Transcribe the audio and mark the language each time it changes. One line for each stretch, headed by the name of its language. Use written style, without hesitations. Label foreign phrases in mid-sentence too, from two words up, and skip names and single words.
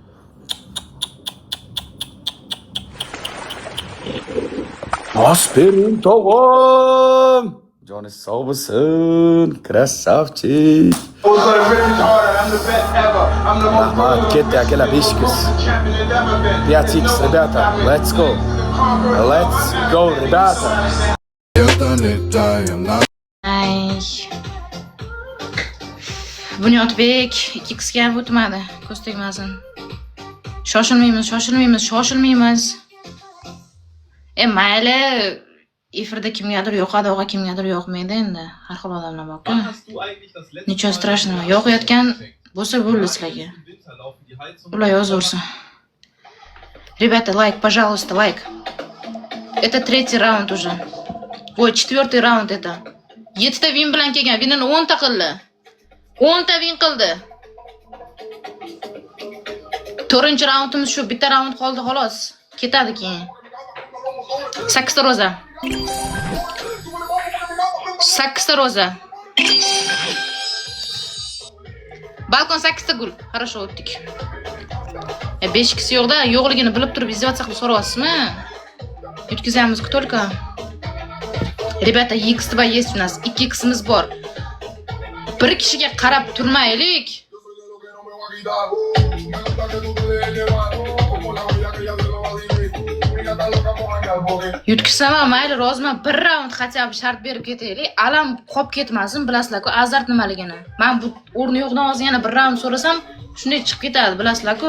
Uzbek: Aspirin tog'am. Joni sog' bo'lsin. Krasavchik. Rahmat, ketdi akalar 5 qiz.
Russian: 5x, ребята,
English: let's go. Let's go,
Russian: ребята.
Uzbek: Ay. Bunyodbek 2x ga o'tmadi. Ko'z tegmasin. Shoshilmaymiz. Mayli, efirda kimgadir yoqadi, o'g'a kimgadir yoqmaydi endi. Har xil odamlar bor-ku.
Russian: Ничего страшного.
Uzbek: Yoqayotgan bo'lsa bo'ldi sizlarga. Ular yozaversin.
Russian: Ребята, лайк, пожалуйста, лайк. Это третий раунд уже. Ой, четвертый раунд это.
Uzbek: 7 ta win bilan kelgan. Winini 10 ta qildi. 10 ta win qildi. 4-chi raundimiz shu, bitta raund qoldi xolos. Ketadi keyin. 8 ta roza. 8 ta roza. Balkon 8 ta gul. Хорошо o'tdik. 5 kisi yo'qda, yo'qligini bilib turib izdevаться qilib so'rayapsizmi?
Russian: Yutkazamiz-ku только. Ребята, X2 есть у нас.
Uzbek: 2x'imiz bor. Bir kishiga qarab turmaylik. Yutkizsam mayli, roziman. Bir raund
Russian: хотя бы
Uzbek: shart berib ketaylik. Alam qolib ketmasin, bilasizlar-ku, azart nimaligini. Men bu o'rni yo'qdan hozir yana bir raund so'rasam, shunday chiqib ketadi, bilasizlar-ku.